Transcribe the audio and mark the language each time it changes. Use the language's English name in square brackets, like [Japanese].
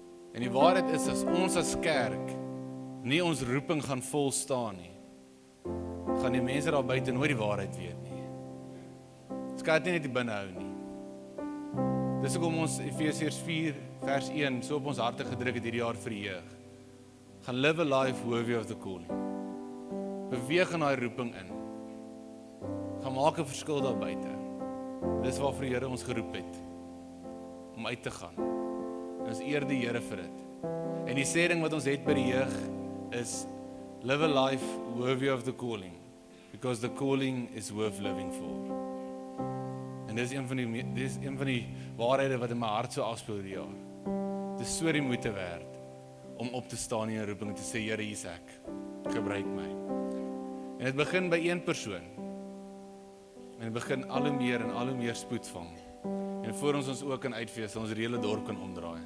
[Afrikaans] En die waarheid is, as ons as kerk nie ons roeping gaan vol staan nie, gaan die mense daar buite nooit die waarheid weet nie. Ons kan dit nie net die binne hou nie. Dis hoekom ons Efesiërs 4 vers 1 so op ons harte gedruk het hierdie jaar vir die jeug. Gaan [English] live a life worthy of the calling. [Afrikaans] Beweeg in daai roeping in. Gaan maak 'n verskil daar buite. Dis waarvoor die Here ons geroep het. Om uit te gaan. En ons eer die Here vir dit. En die sê ding wat ons het by die jeug is [English] live a life worthy of the calling. Because the calling is worth living for. [Afrikaans] En dis een van die waarhede wat in my hart so afspeel hierdie jaar. Dit is so die moeite werd om op te staan in 'n roeping en te sê, Here, hier's ek. Gebruik my. En dit begin by een persoon. En dit begin al hoe meer spoed vang. En voor ons ook kan uitvee, sal ons die hele dorp kan omdraai.